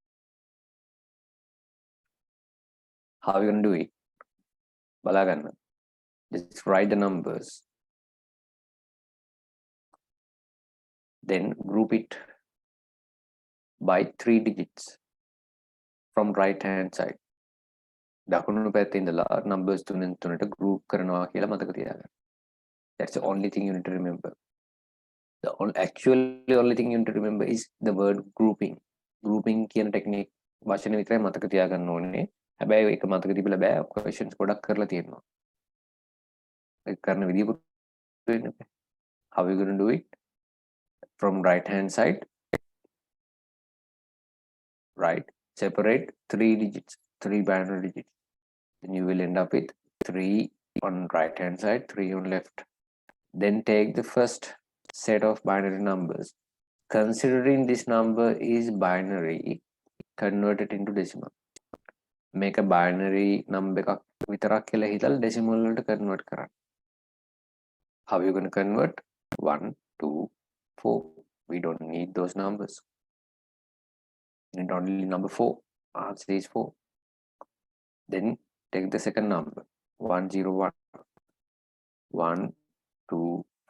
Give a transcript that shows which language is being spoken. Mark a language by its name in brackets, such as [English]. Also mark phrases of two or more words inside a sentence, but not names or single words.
[English] How are you going to do it? බලාගන්න. Just write the numbers. Then group it by 3 digits from right hand side. [Sinhala] දකුණු පැත්තේ ඉඳලා numbers තුනෙන් තුනට group කරනවා කියලා මතක තියාගන්න. [English] That's the only thing you need to remember. The actually only thing you need to remember is the word grouping. [Sinhala] Grouping කියන technique වචන විතරයි මතක තියාගන්න ඕනේ. හැබැයි ඒක මතක තිබිලා බෑ. questions ගොඩක් කරලා තියෙනවා. ඒක කරන විදිය පුතේ. [English] How are you going to do it? From right hand side, right, separate 3 digits, 3 binary digits. Then you will end up with 3 on right hand side, 3 on left. Then take the first set of binary numbers. Considering this number is binary, convert it into decimal. Make a binary number [Sinhala] විතරක් කියලා හිතලා decimal වලට convert කරන්න. [English] How are you going to convert? 1 2 4. We don't need those numbers. We need only number 4. Answer is 4. Then take the second number. 1 0 1 1 2 4.